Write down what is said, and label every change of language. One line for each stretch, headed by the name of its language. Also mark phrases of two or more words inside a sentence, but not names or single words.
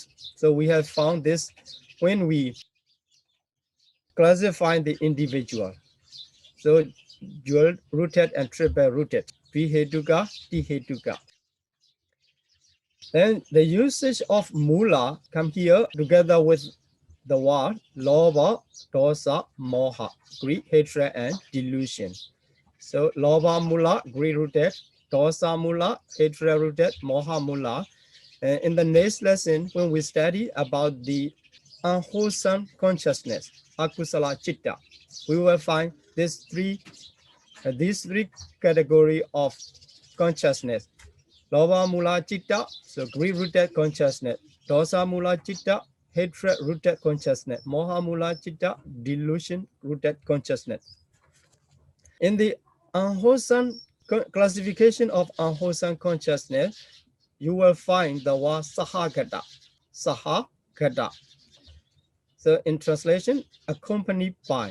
English: So we have found this when we classify the individual. So dual rooted and triple rooted,
Pali: Vihetuka, Tihetuka.
English: Then the usage of mula come here together with the word
Pali: lobha, dosa, moha,
English: greed, hatred, and delusion. So
Pali: lobha mula,
English: greed rooted,
Pali: dosa mula,
English: hatred rooted,
Pali: moha mula.
English: In the next lesson, when we study about the unwholesome consciousness,
Pali: akusala chitta,
English: we will find these three category of consciousness.
Pali: Lobha mula chitta,
English: so greed rooted consciousness.
Pali: Dosa mula chitta,
English: hatred-rooted consciousness.
Pali: Moha mula citta,
English: delusion-rooted consciousness. In the unwholesome classification of unwholesome consciousness, you will find the word sahagata. Sahagata. So in translation, accompanied by.